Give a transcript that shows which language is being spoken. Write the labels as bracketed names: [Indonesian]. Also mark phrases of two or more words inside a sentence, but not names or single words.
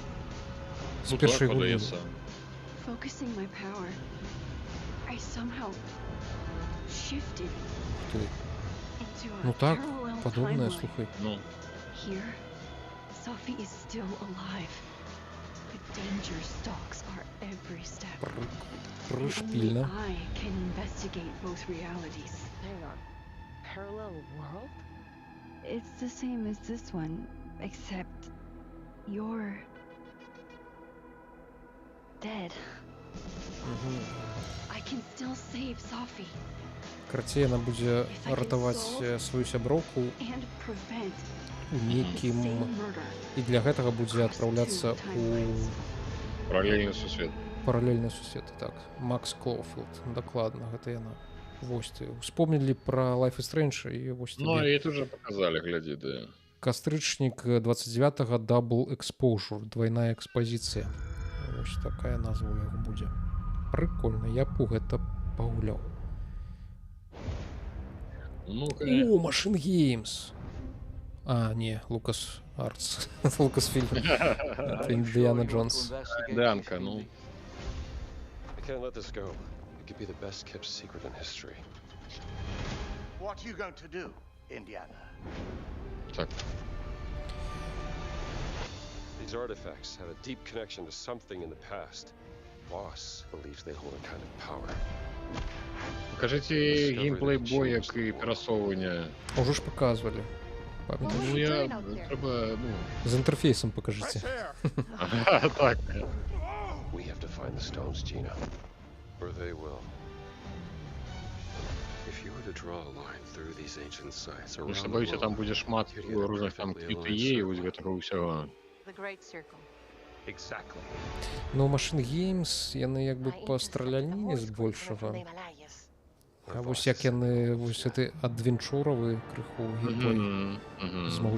[Belarusian] З першай гульні. Ну так, падобная, слухай. Прышпільна. [English] It's the same as this one, except you're dead. I can still save Sophie. [Belarusian] Карацей, яна будзе ратаваць сваю сяброўку у нейкім... І для гэтага будзе адпраўляцца у... Паралельны сусвет. Паралельны сусвет, так. Макс Клоуфілд, дакладна, гэта яна. Вось ты, успомнілі пра Life is Strange і вось тебе. Ну, і тут уже показалі, глядзі, да. Кастрычнік 29-го Double Exposure, двойная экспозіцыя. Вось такая назва яго будзе. Прыкольна, я б у гэта пагуляў. О, Machine Games! А, не, Lucas Arts. Lucasfilm. [Russian] Это Индиана Джонс. [Belarusian] Данка, ну. [English] I can't let this go. It could be the best kept secret in history. What are you going to do, Indiana? [Belarusian] Так. [English] These artifacts have a deep connection to something in the past. Boss believes they hold a kind of power. [Russian] Покажите геймплей боек и пересовывания. Уже ж показывали. Ну, я... Треба, ну... [Ukrainian] З інтерфейсом покажите. [Belarusian] Так. [English] We have to find the stones, Gina. Or they will. If you were to draw a line through these ancient sites around the world... [Belarusian] Боюся, там буде шмат розных там QTE і ось гэтага ўсяго. [English] The Great Circle. Exactly. [Belarusian] Ну, Machine Games, яны як бы па страляніні збольшага. А вось як яны, вось гэты адвенчуравы крыху геймплей змогуць